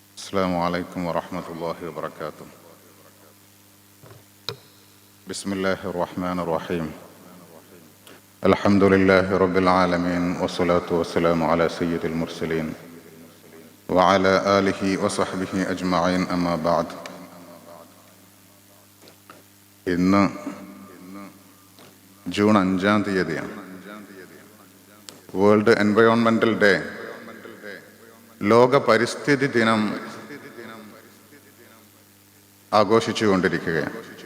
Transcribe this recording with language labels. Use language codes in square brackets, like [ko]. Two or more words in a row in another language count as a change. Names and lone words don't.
[ar] السلام عليكم ورحمة الله وبركاته. بسم الله الرحمن الرحيم. الحمد لله رب العالمين والصلاة والسلام على سيد المرسلين وعلى آله وصحبه أجمعين أما بعد. [ml] ഇന്ന് ജൂൺ 5-ാം തീയതിയാണ്. [en] World Environmental Day, [ml] ലോക പരിസ്ഥിതി ദിനം ആഘോഷിച്ചുകൊണ്ടിരിക്കുകയാണ്.